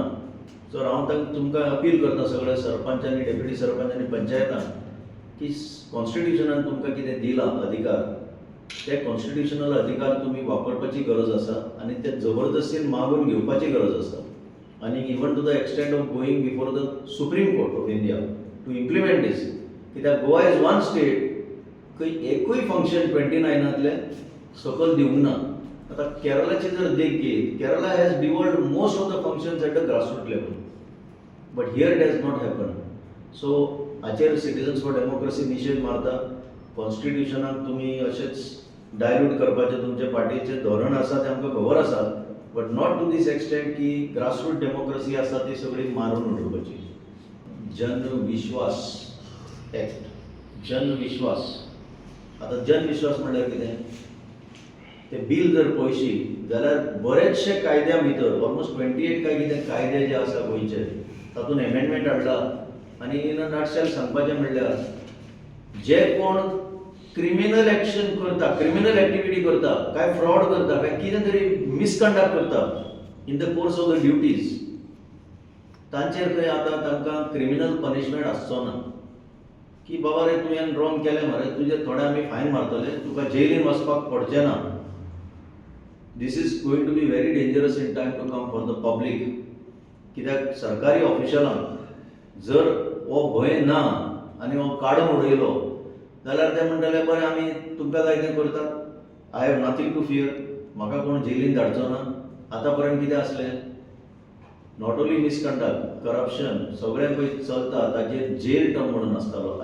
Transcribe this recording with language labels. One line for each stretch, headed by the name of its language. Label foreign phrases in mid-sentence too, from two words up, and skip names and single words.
Konkani: सो हांव तुमकां अपील करता सगळे सरपंच आनी डेप्युटी सरपंच आनी पंचायतांक की कॉन्स्टिट्युशनान तुमकां कितें दिला अधिकार ते कॉन्स्टिट्युशनल अधिकार तुमी वापरपाची गरज आसा आनी ते जबरदस्तीन मागून घेवपाची गरज आसा.
English: आनी even to the extent of going before the Supreme Court of India to implement this.
Konkani: कित्याक
English: Goa is one state
Konkani: खंय एकूय फंक्शन 29तले सकयल दिवंक ना. आता केरळाची जर देख घेत,
English: Kerala has devolved most of the functions at the grassroot level, but here it has not happen.
Konkani: सो हाचेर सिटिझन्स फॉर डेमोक्रेसी निशेध मारता. कॉन्स्टिट्युशनाक तुमी अशेंच डायल्यूट करपाचें तुमचे पार्टीचें धोरण आसा तें आमकां खबर आसा,
English: but not to this extent
Konkani: की
English: grassroot democracy
Konkani: आसा ती सगळी मारून उडोवपाची. जनविश्वास एक्ट, जनविश्वास. आता जनविश्वास म्हणल्यार कितें? ते बिल जर पळयशी जाल्यार बरेचशे कायद्या भितर ऑलमोस्ट 28 काय कितें कायदे जे आसा गोंयचे तातूंत एमेंडमेंट हाडला. आनी
English: in a nutshell
Konkani: सांगपाचें म्हणल्यार जे कोण
English: criminal action
Konkani: करता,
English: criminal activity
Konkani: करता, काय फ्रॉड करता, काय कितें तरी मिसकंडक्ट करता
English: in the course of the duties,
Konkani: तांचेर खंय आतां तांकां
English: criminal punishment
Konkani: आसचो ना. की बाबा रे तुवें रॉंग केलें मरे, तुजे थोडे आमी फायन मारतले, तुका जेलीन वचपाक पडचें ना.
English: This is going to be very dangerous in time to come for the public.
Konkani: कित्याक सरकारी ऑफिशलांक जर हो भंय ना आनी हो काडून उडयलो जाल्यार ते म्हणटले बरें आमी तुमकां जाय तें करतात,
English: I have nothing to fear,
Konkani: म्हाका कोण जेलीन धाडचो ना. आतां पर्यंत कितें आसलें?
English: not only misconduct,
Konkani: करप्शन सगळें पळय चलता ताचेर
English: jail term
Konkani: म्हणून आसतालो.